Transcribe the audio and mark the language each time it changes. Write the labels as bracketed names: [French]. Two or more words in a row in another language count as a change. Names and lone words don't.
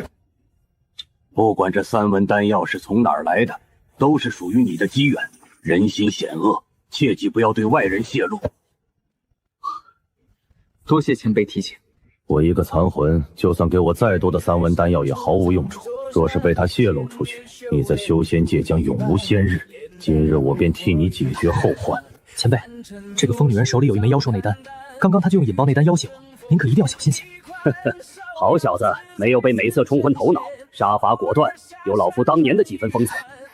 [Chinese] 不管这3文丹药是从哪儿来的，都是属于你的机缘。人心险恶，切记不要对外人泄露。多謝前輩提醒。我一個殘魂，就算給我再多的3文丹藥也毫無用處。若是被他泄露出去，你在修仙界將永無仙日。今日我便替你解決後患。前輩，這個瘋女人手裡有一枚妖獸內丹，剛剛她就用引爆內丹要挾我，您可一定要小心些。好小子，沒有被美色沖昏頭腦，殺伐果斷，有老夫當年的幾分風采。